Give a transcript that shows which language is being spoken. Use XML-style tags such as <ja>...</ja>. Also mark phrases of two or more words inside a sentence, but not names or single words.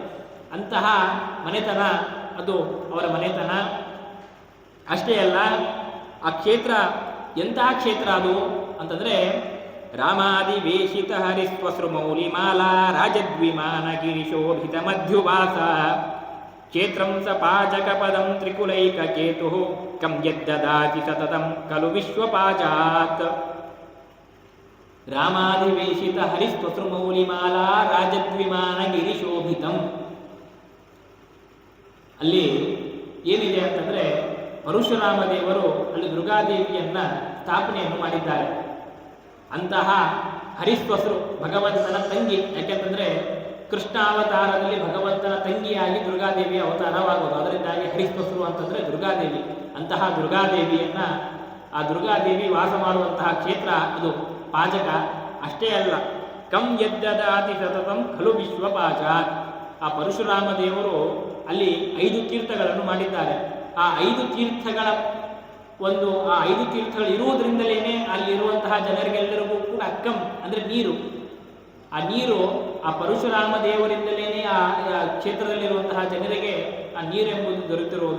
<kn>ಅಂತಹ ಮನೆತನ ಅದು ಅವರ ಮನೆತನ. ಅಷ್ಟೇ ಅಲ್ಲ, ಆ ಕ್ಷೇತ್ರ ಎಂತಹ ಕ್ಷೇತ್ರ ಅದು ಅಂತಂದ್ರೆ</kn> <sa>ರಾಮಾದಿವೇಶಿತ ಹರಿಸ್ವಸೃ ಮೌಲಿಮಾಲಾ ರಾಜದ್ವಿಮಾನ ಗಿರಿಶೋಭಿತ ಮಧ್ಯುವಾಸ ಕ್ಷೇತ್ರಂ ಸ ಪಾಚಕ ಪದಂ ತ್ರಿಕುಲೈಕ ಕೇತು ಕಂ ಯದ್ದದಾತಿ ಸತತಂ ಖಲು ವಿಶ್ವಪಾಜಾತ್. ರಾಮಾದಿವೇಶಿತ ಹರಿಸ್ವಸೃ ಮೌಲಿಮಾಲಾ ರಾಜದ್ವಿಮಾನ ಗಿರಿಶೋಭಿತಂ.</sa> <kn>ಅಲ್ಲಿ ಏನಿದೆ ಅಂತಂದ್ರೆ ಪರಶುರಾಮ ದೇವರು ಅಲ್ಲಿ ದುರ್ಗಾದೇವಿಯನ್ನ ಸ್ಥಾಪನೆಯನ್ನು ಮಾಡಿದ್ದಾರೆ. ಅಂತಹ ಹರಿಸ್ವಸರು ಭಗವಂತನ ತಂಗಿ. ಯಾಕೆಂತಂದ್ರೆ ಕೃಷ್ಣಾವತಾರದಲ್ಲಿ ಭಗವಂತನ ತಂಗಿಯಾಗಿ ದುರ್ಗಾದೇವಿಯ ಅವತಾರವಾಗುವುದು. ಅದರಿಂದಾಗಿ ಹರಿಸ್ವಸರು ಅಂತಂದ್ರೆ ದುರ್ಗಾದೇವಿ. ಅಂತಹ ದುರ್ಗಾದೇವಿಯನ್ನ, ಆ ದುರ್ಗಾದೇವಿ ವಾಸ ಮಾಡುವಂತಹ ಕ್ಷೇತ್ರ ಅದು ಪಾಜಕ. ಅಷ್ಟೇ ಅಲ್ಲ,</kn> <sa>ಕಂ ಯದ್ದದಾತಿ ಸತತಂ ಖಲು ವಿಶ್ವಪಾಜಾತ್.</sa> <kn>ಆ ಪರಶುರಾಮ ದೇವರು ಅಲ್ಲಿ 5 ತೀರ್ಥಗಳನ್ನು ಮಾಡಿದ್ದಾರೆ. ಆ 5 ತೀರ್ಥಗಳ ಆ 5 ತೀರ್ಥಗಳು ಇರುವುದರಿಂದಲೇ ಅಲ್ಲಿರುವಂತಹ ಜನರಿಗೆಲ್ಲರಿಗೂ ಕೂಡ ಕಂ ಅಂದ್ರೆ ನೀರು. ಆ ನೀರು ಆ ಪರಶುರಾಮ ದೇವರಿಂದಲೇ ಆ ಕ್ಷೇತ್ರದಲ್ಲಿರುವಂತಹ ಜನರಿಗೆ ಆ ನೀರೆಂಬುದು ದೊರೆತಿರುವುದು.</kn>